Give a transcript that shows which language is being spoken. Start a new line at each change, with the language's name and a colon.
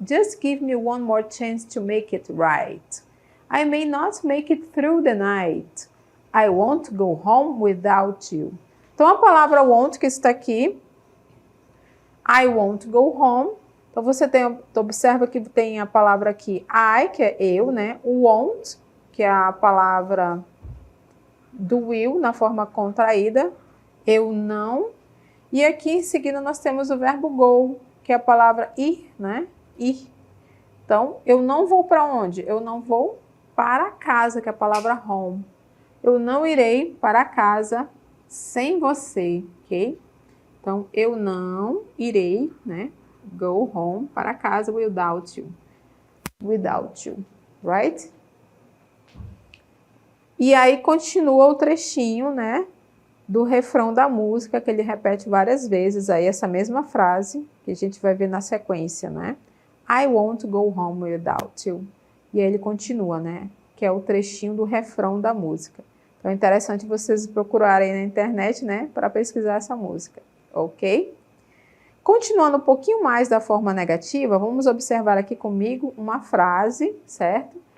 English: Just give me one more chance to make it right. I may not make it through the night. I won't go home without you.
Portuguese: Então, a palavra won't, que está aqui,
English: I won't go home.
Portuguese: Então, você observa que tem a palavra aqui, I, que é eu, né? O won't, que é a palavra do will, na forma contraída, eu não. E aqui, em seguida, nós temos o verbo go, que é a palavra ir, né? Ir. Então, eu não vou para onde? Eu não vou para casa, que é a palavra home. Eu não irei para casa sem você, ok? Então, eu não irei, né?
English: Go home,
Portuguese: para casa,
English: without you. without you, right?
Portuguese: E aí continua o trechinho, né, do refrão da música, que ele repete várias vezes aí essa mesma frase, que a gente vai ver na sequência, né?
English: I won't go home without you.
Portuguese: E aí ele continua, né, que é o trechinho do refrão da música. Então é interessante vocês procurarem na internet, né, para pesquisar essa música, ok? Continuando um pouquinho mais da forma negativa, vamos observar aqui comigo uma frase, certo?